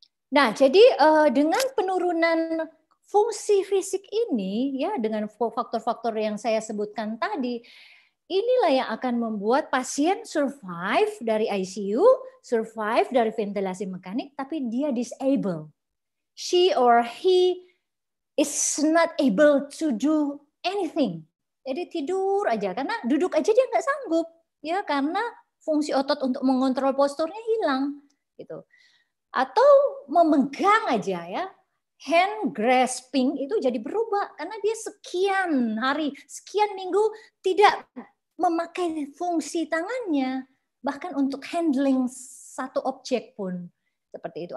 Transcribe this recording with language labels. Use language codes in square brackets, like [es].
[id] Nah, jadi dengan penurunan fungsi fisik ini, ya dengan faktor-faktor yang saya sebutkan tadi, inilah yang akan membuat pasien survive dari ICU, survive dari ventilasi mekanik, tapi dia disabled. [en] She or he is not able to do anything. [id] Jadi tidur aja, karena duduk aja dia nggak sanggup, ya karena fungsi otot untuk mengontrol posturnya hilang, gitu. Atau memegang aja ya, hand grasping itu jadi berubah karena dia sekian hari, sekian minggu tidak memakai fungsi tangannya, bahkan untuk handling satu objek pun seperti itu.